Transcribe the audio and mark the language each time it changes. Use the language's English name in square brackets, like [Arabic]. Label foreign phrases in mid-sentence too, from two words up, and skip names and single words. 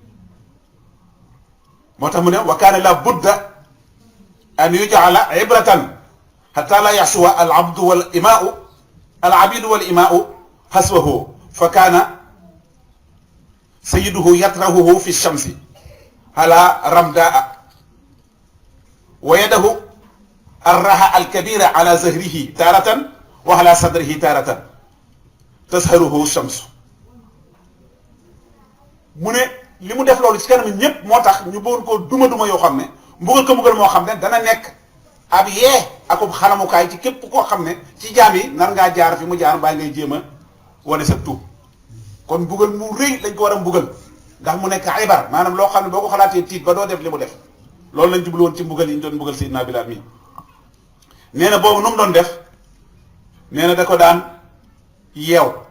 [Wolof] moo tax mu ne [Arabic] وكان لا بد أن يجعل عبرة حتى لا يخشى العبد والإماء العبيد والإماء حذوه فكان سيده يطرحه في الشمس على الرمضاء ويضع الرحى الكبيرة على ظهره تارة وعلى صدره تارة تصهره الشمس [Wolof] mu ne li mu def loolu ci kanam ñëpp moo tax ñu bëggoon koo duma yoo xam ne mbugal moo xam ne dana nekk ab yee akub xalamukaay ci képp koo xam ne ci jaam yi nar ngaa jaar fi mu jaar bàyyi ngay jéem a wane sa tuub kon mbugal mu rëy lañ ko war a mbugal ndax mu nekk ibar maanaam loo xam ne boo ko xalaatee tiit ba doo def li mu def loolu lañ jublu woon ci mbugal yi ñu doon mbugal Seydina Bilaal mi nee na boobu nu mu doon def nee na da ko daan yeew